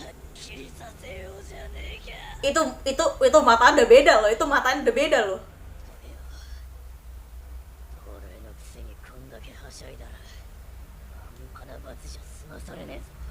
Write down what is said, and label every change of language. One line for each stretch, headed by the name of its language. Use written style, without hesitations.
Japanese: 切りさせようじゃねえか。
Indonesian: Itu mata udah beda loh, itu matanya udah beda loh.
Japanese: 俺のくせにこんだけはしゃいだら半端な罰じゃ済まされねえぞ。